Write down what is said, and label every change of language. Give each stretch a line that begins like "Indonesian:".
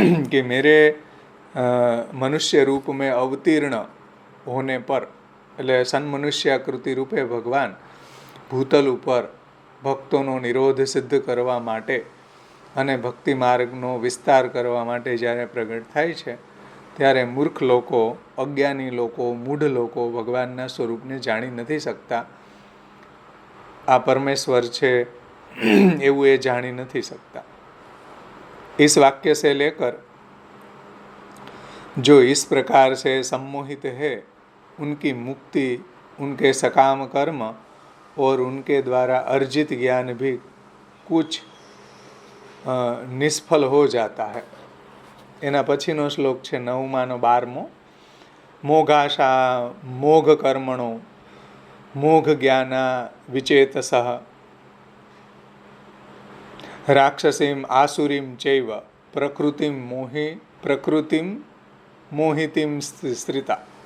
Hindi: कि मेरे मनुष्य रूप में अवतीर्ण होने पर,
Gujarati: એટલે સન્મનુષ્યાકૃતિ રૂપે ભગવાન ભૂતલ ઉપર ભક્તોનો નિરોધ સિદ્ધ કરવા માટે અને ભક્તિ માર્ગનો વિસ્તાર કરવા માટે જ્યારે પ્રગટ થાય છે ત્યારે મૂર્ખ લોકો, અજ્ઞાની લોકો, મૂઢ લોકો ભગવાનના સ્વરૂપને જાણી નથી શકતા. આ પરમેશ્વર છે એવું એ જાણી નથી सकता.
Hindi: इस वाक्य से लेकर जो इस प्रकार से सम्मोहित है उनकी मुक्ति उनके सकाम कर्म और उनके द्वारा अर्जित ज्ञान भी कुछ निष्फल हो जाता है.
Gujarati: એના પછીનો શ્લોક છે 9માનો 12મો.
Sanskrit: મોઘાશા મોઘ કર્મણો મોઘ જ્ઞાના વિચેતસઃ રાક્ષસીમ આસુરીમ ચૈવ પ્રકૃતિમ મોહિતિમ શ્રિતા.